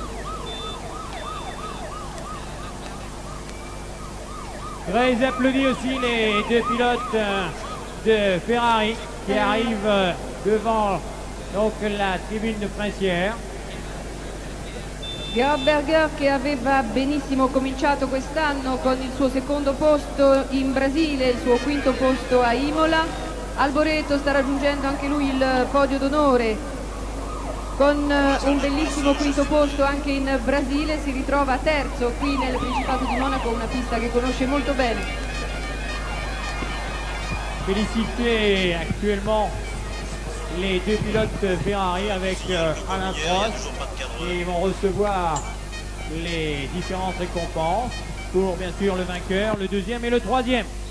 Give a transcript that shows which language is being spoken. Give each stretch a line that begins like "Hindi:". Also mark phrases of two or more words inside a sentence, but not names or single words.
French: Très applaudis aussi les 2 pilotes de Ferrari qui arrivent devant donc la tribune de Princière.
Italian: Gerhard Berger, che aveva benissimo cominciato quest'anno con il suo secondo posto in Brasile, il suo 5° posto a Imola. Alboreto sta raggiungendo anche lui il podio d'onore con un bellissimo 5° posto anche in Brasile, si ritrova terzo qui nel Principato di Monaco, una pista che conosce molto bene.
French: Féliciter actuellement les 2 pilotes Ferrari avec Alain Prost qui vont recevoir les différentes récompenses pour bien sûr le vainqueur, le 2e et le 3e.